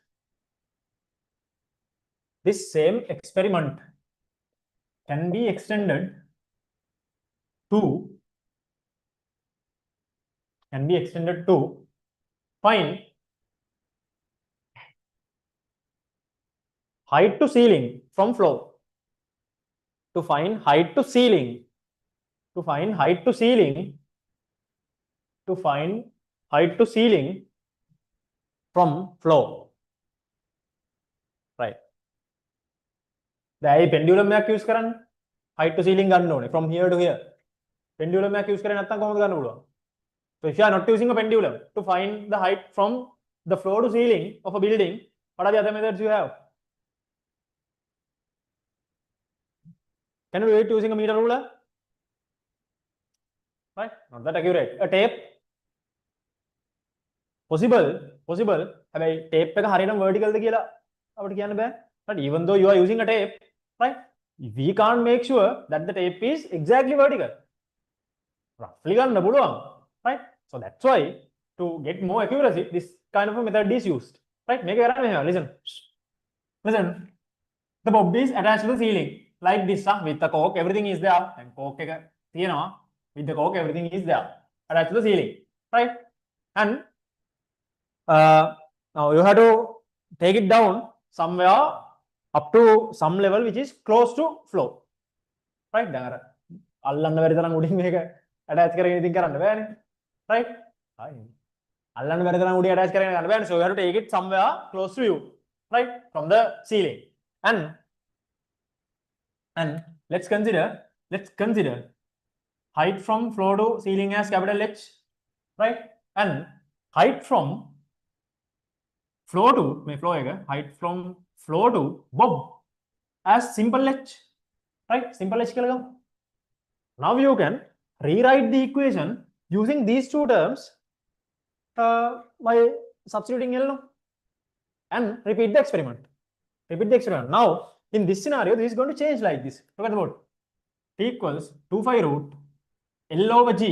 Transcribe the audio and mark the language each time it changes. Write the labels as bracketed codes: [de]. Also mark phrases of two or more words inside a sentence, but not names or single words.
[en] This same experiment can be extended to find height to ceiling from floor. To find height to ceiling. To find height to ceiling. To find height to ceiling from floor. Right. [si] දැන් pendulum එකක් use කරන්න [en] height to ceiling [si] ගන්න ඕනේ [en] from here to here. [si] Pendulum එකක් use කරේ නැත්නම් කොහොමද ගන්න පුළුවන්? [en] So if you are not using a pendulum to find the height from the floor to ceiling of a building, what are the other methods you have? Can you do it using a meter ruler? Right? Not that accurate. A tape? Possible. [si] හැබැයි tape එක හරියටම vertical ද කියලා අපිට කියන්න බෑ. [en] But even though you are using a tape, right? We can't make sure that the tape is exactly vertical. [si] Roughly ගන්න පුළුවන්. [en] Right? So that's why to get more accuracy, this kind of a method is used. Right? Make it right. Listen. The bob is attached to the ceiling like this. With the cork, everything is there. And cork with the cork, everything is there. Attached to the ceiling. Right? And now you have to take it down somewhere up to some level which is close to floor. Right? [si] අල්ලන්න බැරි තරම් උඩින් මේක attach කරගෙන ඉතින් කරන්න බෑනේ. Right? අල්ලන්න බැරි තරම් උඩින් attach කරගෙන ගන්න බෑනේ. [en] So you have to take it somewhere close to you. Right? From the ceiling. And let's consider height from floor to ceiling as capital H. Right? And height from floor to height from floor to bob as simple h. Right? Simple h [si] කියලා ගමු. [en] Now you can rewrite the equation using these two terms by substituting L and repeat the experiment. Now in this scenario, this is going to change like this. Look at the board. T equals 2 pi root L over G.